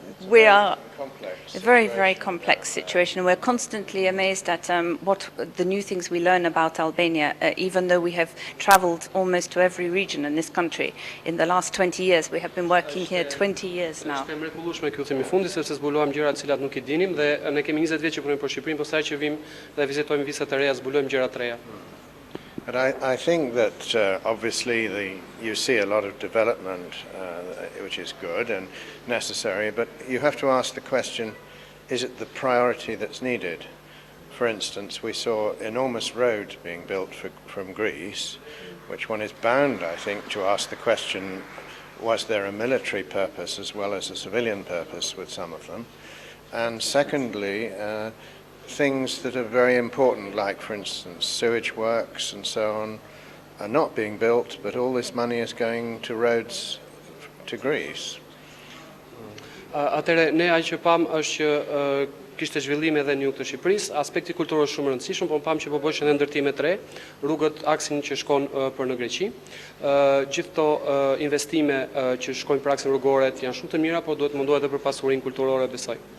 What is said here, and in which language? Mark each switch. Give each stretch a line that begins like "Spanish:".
English: we are a very, very complex situation. We're constantly amazed at what the new things we learn about Albania, even though we have traveled almost to every region in this country. In the last 20 years, we have been working here 20 years now.
Albanian: Është mrekullueshme ky udhëtim i fundit sepse zbuluam gjëra të cilat nuk i dinim dhe ne kemi 20 vjet që punojmë për Shqipërinë, pastaj që vim dhe vizitojmë visa të reja, zbulojmë gjëra të reja.
English: But I think that obviously you see a lot of development, which is good and necessary, but you have to ask the question, is it the priority that's needed? For instance, we saw enormous roads being built from Greece, which one is bound, I think, to ask the question, was there a military purpose as well as a civilian purpose with some of them? And secondly, things that are very important, like, for instance, sewage works and so on, are not being built, but all this money is going to roads to Greece.
Albanian: Atëre, ne aq që pam është që kishte zhvillim edhe në jug të Shqipërisë, aspekti kulturor shumë i rëndësishëm, por pam që po bëhen edhe ndërtime të re, rrugët aksin që shkon për në Greqi. Gjithë këto investime që shkojnë për aksin rrugore janë shumë të mira, por duhet mundohet edhe për pasurinë kulturore, besoj.